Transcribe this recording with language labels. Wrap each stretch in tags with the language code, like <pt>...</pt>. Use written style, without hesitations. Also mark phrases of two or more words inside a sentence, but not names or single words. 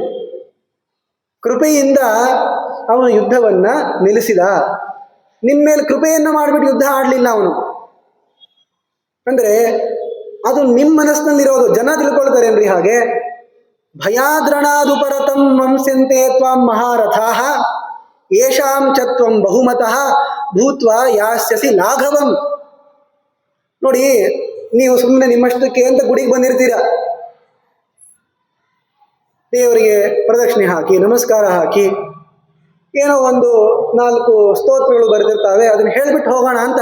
<kn>ಕೃಪೆಯಿಂದ ಅವನು ಯುದ್ಧವನ್ನ ನಿಲ್ಲಿಸಿದ. ನಿಮ್ಮ ಮೇಲೆ ಕೃಪೆಯನ್ನು ಮಾಡಿಬಿಟ್ಟು ಯುದ್ಧ ಆಡಲಿಲ್ಲ ಅವನು. ಅಂದ್ರೆ ಅದು ನಿಮ್ಮ ಮನಸ್ಸಿನಲ್ಲಿರೋದು. ಜನ ತಿಳ್ಕೊಳ್ತಾರೇನ್ರಿ ಹಾಗೆ?</kn> <sa>ಭಯಾದ್ರಣಾದುಪರತಂ ಮಂಸ್ಯಂತೆ ತ್ವಾಂ ಮಹಾರಥಾಃ ಯೇಷಾಂ ಚ ತ್ವಂ ಬಹುಮತಃ ಭೂತ್ವಾ ಯಾಸ್ಯಸಿ ಲಾಘವಂ.</sa> <kn>ನೋಡಿ, ನೀವು ಸುಮ್ಮನೆ ನಿಮ್ಮಷ್ಟಕ್ಕೆ ಅಂತ ಗುಡಿಗೆ ಬಂದಿರ್ತೀರ, ದೇವರಿಗೆ ಪ್ರದಕ್ಷಿಣೆ ಹಾಕಿ ನಮಸ್ಕಾರ ಹಾಕಿ ಏನೋ ಒಂದು 4 ಸ್ತೋತ್ರಗಳು ಬರೆದಿರ್ತಾವೆ, ಅದನ್ನ ಹೇಳ್ಬಿಟ್ಟು ಹೋಗೋಣ ಅಂತ.</kn>